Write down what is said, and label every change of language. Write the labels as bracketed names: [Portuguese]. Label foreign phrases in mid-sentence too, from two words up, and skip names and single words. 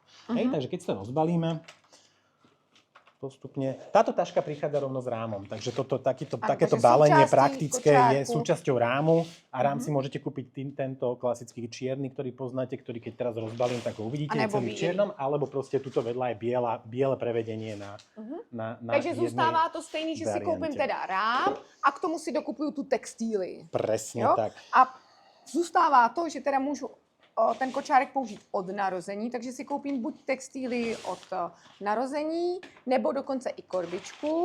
[Slovak] Hej, takže keď si to rozbalíme, postupne. Táto taška prichádza rovno s rámom, takže takéto balenie praktické je súčasťou rámu a rám si môžete kúpiť tento klasický čierny, ktorý poznáte, ktorý keď teraz rozbalím, tak ho uvidíte celý v čiernom, alebo proste tuto vedľa je biele prevedenie na [Czech] takže zůstává to stejný, že si koupím teda rám a k tomu si dokupuju tu textíly. [Slovak] Presne tak. [Czech] A zůstává to, že teda můžu ten kočárek použít od narození, takže si koupím buď textíly od narození, nebo dokonce i korbičku.